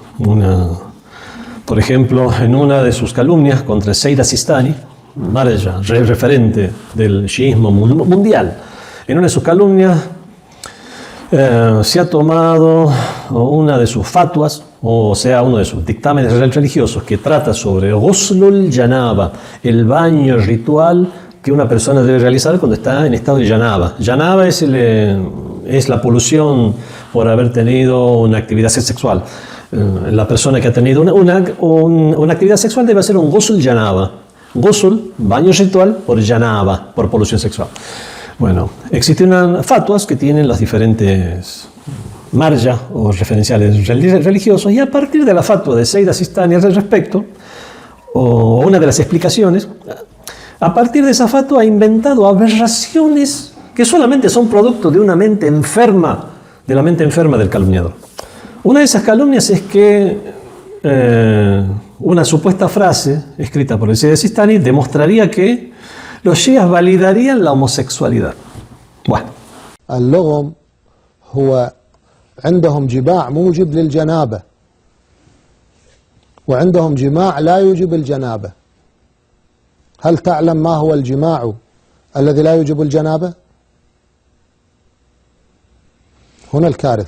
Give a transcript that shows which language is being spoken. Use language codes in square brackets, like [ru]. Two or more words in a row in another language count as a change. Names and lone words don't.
[es] Por ejemplo, en una de sus calumnias contra Sayyid Sistani, Marja, referente del shiismo mundial, en una de sus calumnias se ha tomado una de sus fatwas, o sea, uno de sus dictámenes religiosos que trata sobre [ar] غسل الجنابة, [es] el baño ritual que una persona debe realizar cuando está en estado de janaba. Janaba es la polución por haber tenido una actividad sexual. La persona que ha tenido una actividad sexual debe hacer un [ar] غسل جنابة. [es] Ghusl, baño ritual por janaba, por polución sexual. Bueno, existen unas fatwas que tienen las diferentes marja o referenciales religiosos, y a partir de la fatwa de Sayyid Sistani al respecto, o una de las explicaciones, a partir de esa fatwa ha inventado aberraciones que solamente son producto de una mente enferma, de la mente enferma del calumniador. Una de esas calumnias es que una supuesta frase escrita por el Sayyid Sistani demostraría que los shias validarían la homosexualidad. Bueno. [ar] اللغم هو عندهم جماع موجب للجنابة وعندهم جماع لا يوجب الجنابة. هل تعلم ما هو الجماع الذي لا يوجب الجنابة؟ هنا الكارثة.